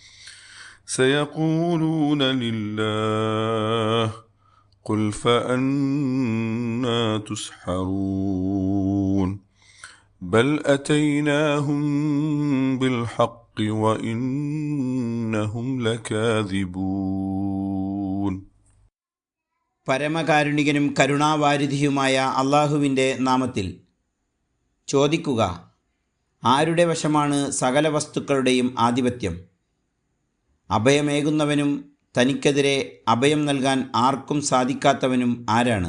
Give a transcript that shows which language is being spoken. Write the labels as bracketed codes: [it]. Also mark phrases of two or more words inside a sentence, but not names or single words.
[ar] سيقولون لله قل فأنا تسحرون بل أتيناهم بالحق وإنهم لكاذبون. [ml] പരമകാരുണികനും കരുണാവാരിധിയുമായ അള്ളാഹുവിൻ്റെ നാമത്തിൽ. ചോദിക്കുക, ആരുടെ വശമാണ് സകല വസ്തുക്കളുടെയും ആധിപത്യം? അഭയമേകുന്നവനും തനിക്കെതിരെ അഭയം നൽകാൻ ആർക്കും സാധിക്കാത്തവനും ആരാണ്?